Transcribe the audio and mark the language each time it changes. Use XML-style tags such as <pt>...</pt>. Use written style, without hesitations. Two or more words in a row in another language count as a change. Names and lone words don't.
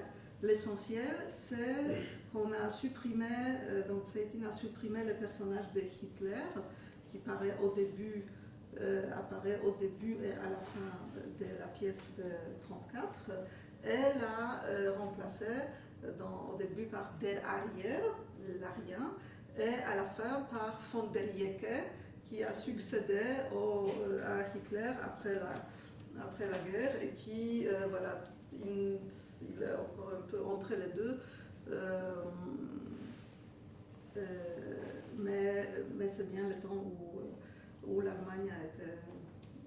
<fr>L'essentiel, c'est qu'on a supprimé, donc Chaplin a supprimé le personnage de Hitler, qui apparaît au début et à la fin de la pièce de 1934, et l'a remplacé au début par</fr> <de>Der Arier,</de> <fr>l'arien, et à la fin par von der Jecke, qui a succédé à Hitler après la guerre et qui, voilà, il est encore un peu entre les deux, mais c'est bien le temps où l'Allemagne a été</fr>